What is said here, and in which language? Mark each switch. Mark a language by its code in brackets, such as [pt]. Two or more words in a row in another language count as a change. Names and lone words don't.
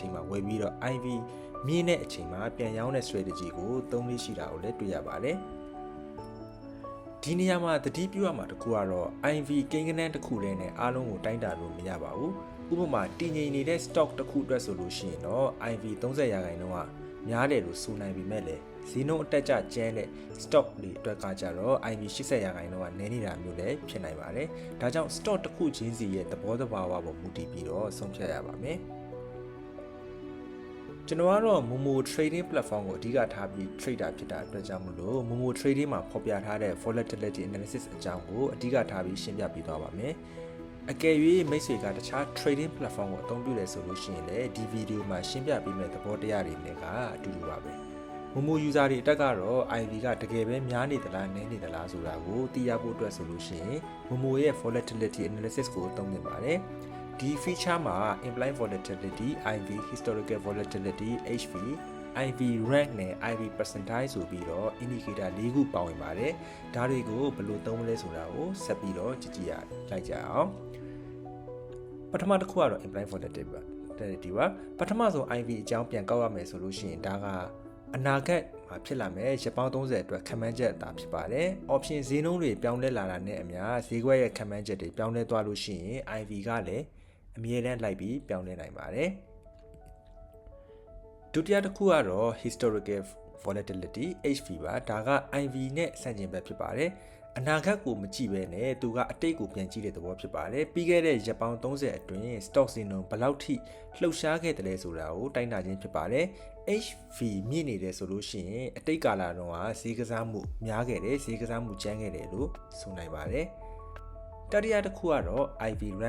[my] ချိန်မှာဝယ်ပြီးတော့ IV မြင့်တဲ့အချိန်မှာပြန်ရောင်းတဲ့ strategy ကိုသုံးလေးရှိတာကိုလည်းတွေ့ရပါတယ်ဒီနေရာမှာသတိပြုရမှာတခုကတော့ IV ကိန်းဂဏန်းတစ်ခုတည်းနဲ့အားလုံးကိုတိုင်းတာလို့မရပါဘူးဥပမာတည်ငြိမ်နေတဲ့ stock တစ်ခုအတွက်ဆိုလို့ရှိရင်တော့ IV 30ရာခိုင်နှုန်းကများတယ်လို့ဆိုနိုင်ပေမဲ့လည်းဈေးနှုန်းအတက်ကျကျန်းတဲ့ stock တွေအတွက်ကကြတော့ IV 80ရာခိုင်နှုန်းကနည်းနေတာမျိုးလည်းဖြစ်နိုင်ပါတယ်။ဒါကြောင့် stock တစ်ခုချင်းစီရဲ့သဘောတဘာဝပေါ်မူတည်ပြီးတော့ဆုံးဖြတ်ရပါမယ်။ ကျွန်တော်ကတော့ [en] Momo trading platform [my] ကိုအဓိကထားပြီး trader ဖြစ်တာအတွက်ကြောင့်မလို့ [en] Momo trading [my] မှာဖော်ပြထားတဲ့ [en] volatility analysis [my] အကြောင်းကိုအဓိကထားပြီးရှင်းပြပေးသွားပါမယ်။အကယ်၍မိတ်ဆွေကတခြား [en] trading platform [my] ကိုအသုံးပြုတယ်ဆိုလို့ရှိရင်လည်းဒီဗီဒီ ယိုမှာရှင်းပြပေးမယ့်သဘောတရားတွေနဲ့ကအတူတူပါပဲ။ Momo user တွေအတက်ကတော့ IV ကတကယ်ပဲများနေသလားနည်းနေသလားဆိုတာကိုသိရဖို့အတွက်ဆိုလို့ရှိရင် Momo ရဲ့ [en] volatility analysis [my] ကိုသုံးသင့်ပါတယ်။ဒီ feature မှာ [en] implied volatility, IV historical volatility, HV, IV rank [my] နဲ့ [en] IV percentile [my] ဆိုပြီးတော့ indicator ၄ခုပါ ဝင်ပါတယ်။ဒါတွေကိုဘယ်လိုသုံးမလဲဆိုတာကိုဆက်ပြီးတော့ကြည့်ရလိုက်ကြအောင်။ပထမတစ်ခုကတော့ [en] implied volatility [my] ပါပထမဆုံး IV အကြောင်းပြန်ကောက်ရမယ်ဆိုလို့ရှိရင်ဒါကအနာဂတ်မှာဖြစ်လာမယ်ရက်ပေါင်း30အတွက်ခန့်မှန်းချက်အသာဖြစ်ပါတယ် option ဈေးနှုန်းတွေပြောင်းလဲလာတာနဲ့အမျှဈေးကွက်ရဲ့ခန့်မှန်းချက်တွေပြောင်းလဲသွားလို့ရှိရင် IV ကလည်းအမြဲတမ်းလိုက်ပြီးပြောင်းလဲနိုင်ပါတယ် ဒုတိယတစ်ခုကတော့ [en] historical volatility HV [my] ပါဒါက IV နဲ့ဆန့်ကျင်ဘက်ဖြစ်ပါတယ်အနာဂတ်ကိုမကြည့်ပဲနဲ့သူကအတိတ်ကိုပြန်ကြည့်တဲ့သဘောဖြစ်ပါတယ်ပြီးခဲ့တဲ့ရက်ပေါင်း30အတွင်း stock ဈေးနှုန်းဘယ်လောက်ထိလှုပ်ရှားခဲ့တယ်လဲဆိုတာကိုတိုင်းတာခြင်းဖြစ်ပါတယ် HV မြင့်နေတယ်ဆိုလို့ရှိရင်အတိတ်ကာလတုန်းကဈေးကစားမှုများခဲ့တယ်ဈေးကစားမှုကျန်းခဲ့တယ်လို့ဆိုနိုင်ပါတယ်တတိယတစ်ခုကတော့ [en] IV rank